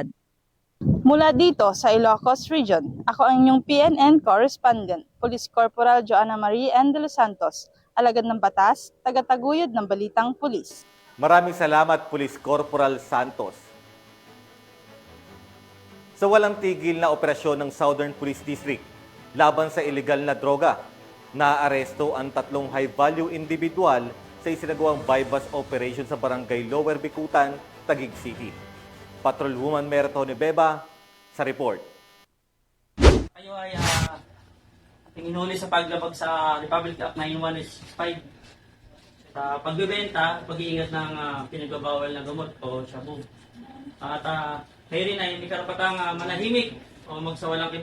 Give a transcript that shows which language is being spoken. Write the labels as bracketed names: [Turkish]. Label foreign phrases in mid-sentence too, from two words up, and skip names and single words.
[Filipino] Mula dito sa Ilocos Region, ako ang inyong PNN correspondent, Police Corporal Joanna Marie N. de los Santos, alagad ng batas, tagataguyod ng Balitang Pulis. Maraming salamat, Police Corporal Santos. Sa walang tigil na operasyon ng Southern Police District laban sa illegal na droga, naaresto ang 3 [English] high-value individual [Filipino] sa isinagawang [English] bypass operation [Filipino] sa Barangay Lower Bikutan, Taguig City. Patrolwoman Meritone Beba sa report. Kayo ay ating inuli sa paglabag sa Republic Act 9165 sa pagbebenta, pag-iingat ng pinagbabawal na gamot o shabu. At kayo rin ay hindi karapatang manahimik o magsawalang kibo.